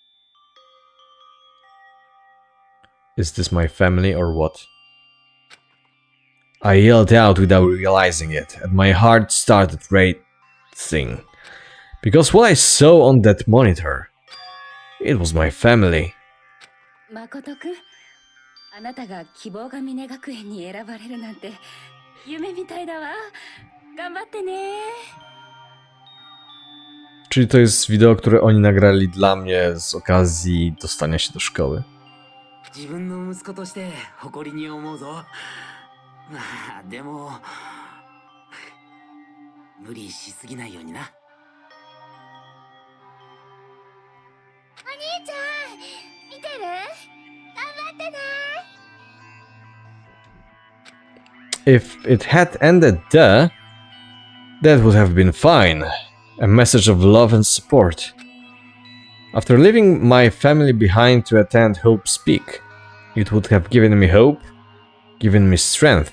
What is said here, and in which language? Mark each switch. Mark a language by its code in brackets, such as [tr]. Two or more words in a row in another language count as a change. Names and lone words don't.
[en] Is this my family or what? I yelled out without realizing it, and my heart started racing. Because what I saw on that monitor, it was my family. [ja] 誠くん、あなたが希望が峰学園に選ばれるなんて夢みたいだわ。頑張ってね。 [pl] Czyli to jest wideo, które oni nagrali dla mnie z okazji dostania się do szkoły. [ja] 自分の息子として誇りに思うぞ。まあでも無理しすぎないようにな。お兄ちゃん、見てる？頑張ってね。 [en] If it had ended there, that would have been fine. A message of love and support. After leaving my family behind to attend Hope Speak, it would have given me hope, given me strength.